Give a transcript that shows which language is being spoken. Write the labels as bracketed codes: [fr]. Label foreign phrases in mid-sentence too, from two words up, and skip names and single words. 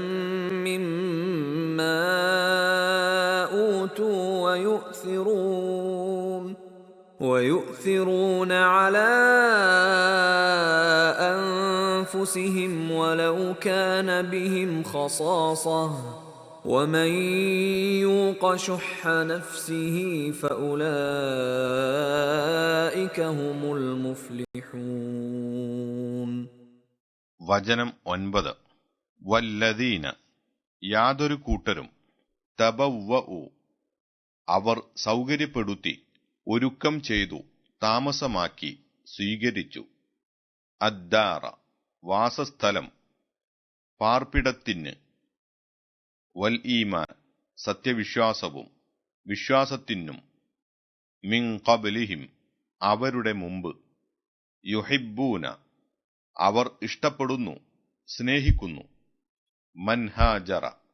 [ar] مما أوتوا ويؤثرون على أنفسهم ولو كان بهم خصاصة ومن يوق شح نفسه فأولئك هم المفلحون. [ml] വചനം 9. വല്ലദീന യാതൊരു കൂട്ടരും തബവ്വഉ അവർ സൗകര്യപ്പെടുത്തി, ഒരുക്കം ചെയ്തു, താമസമാക്കി, സ്വീകരിച്ചു, അദ്ദാറ വാസസ്ഥലം, പാർപ്പിടത്തിന്, [ar] والإيمان [ml] സത്യവിശ്വാസവും വിശ്വാസത്തിനും, [ar] من قبلهم [ml] അവരുടെ മുമ്പ്, യുഹിബ്ബൂന അവർ ഇഷ്ടപ്പെടുന്നു, സ്നേഹിക്കുന്നു, [ar] من هاجر